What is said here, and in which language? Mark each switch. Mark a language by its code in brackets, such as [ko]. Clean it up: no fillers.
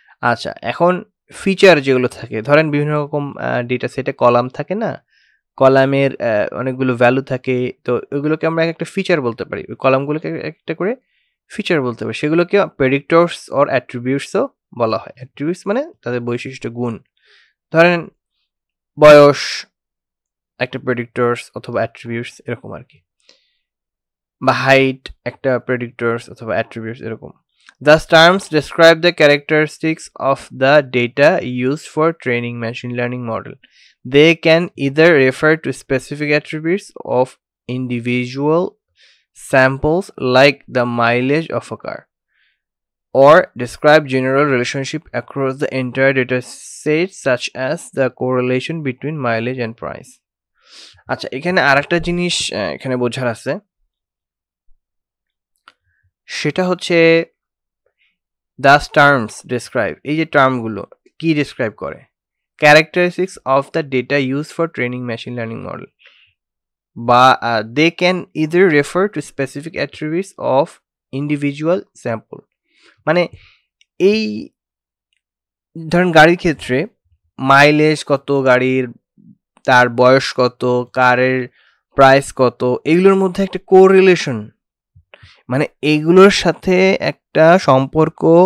[bn] আচ্ছা, এখন ফিচার যেগুলো থাকে, ধরেন বিভিন্ন রকম ডেটা সেটে কলাম থাকে না, কলামের অনেকগুলো ভ্যালু থাকে, তো ওইগুলোকে আমরা একটা ফিচার বলতে পারি, ওই কলামগুলোকে একটা করে ফিচার বলতে পারি, সেগুলোকে প্রেডিক্টরস অর অ্যাট্রিবিউটসও বলা হয়। অ্যাট্রিবিউটস মানে তাদের বৈশিষ্ট্য, গুণ। ধরেন বয়স একটা প্রেডিক্টরস অথবা অ্যাট্রিবিউটস এরকম আর কি, বা হাইট একটা প্রেডিক্টরস অথবা অ্যাট্রিবিউটস এরকম। [en] Thus terms describe the characteristics of the data used for training machine learning model. They can either refer to specific attributes of individual samples like the mileage of a car, or describe general relationship across the entire data set such as the correlation between mileage and price. [bn] আচ্ছা, এখানে আরেকটা জিনিস এখানে বোঝার আছে, সেটা হচ্ছে [en] thus terms describe, [bn] এই যে টার্মগুলো কি ডিসক্রাইব করে, [en] characteristics of the data used for training machine learning model, বা they can either refer to specific attributes of individual sample। [bn] মানে এই ধরেন গাড়ির ক্ষেত্রে মাইলেজ কত গাড়ির, তার বয়স কত, কারের প্রাইস কত, এগুলোর মধ্যে একটা কোরিলেশন, মানে এইগুলোর সাথে একটা সম্পর্ক।